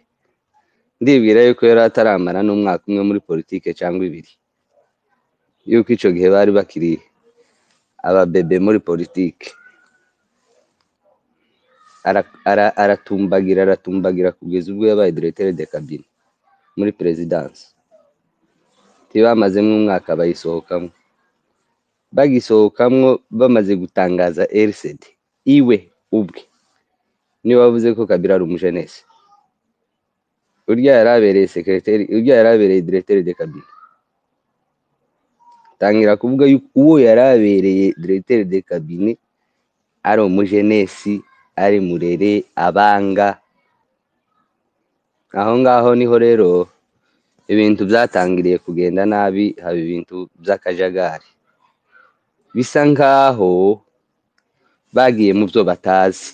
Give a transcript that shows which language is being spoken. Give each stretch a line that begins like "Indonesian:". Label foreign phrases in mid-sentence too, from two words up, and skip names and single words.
Rundi: Ndibwira yuko yari ataramara n'umwaka umwe muri politike cyangwa 2, yuko ico gihe bari bakiri ababebe muri politike. Aratumbagira kugeza ubwo yabaye
French: directeur de cabinet
Rundi: muri perezidansi. Tibamazemo umwaka bayisohokamo. Bagisohokamwo bamaze gutangaza RCD iwe ubwe niwe wavuze ko Kabila ari umujenesi. Urya yarabereye secretary, urya yarabereye
French: directeur de cabinet.
Rundi: Tangira kuvuga yuko uwo yarabereye
French: directeur de cabinet
Rundi: ari umujenesi, ari murere abanga. Aho ngaho niho rero ibintu byatangiriye kugenda nabi, haba ibintu by'akajagari. Bisa nkaho bagiye mu byo batazi.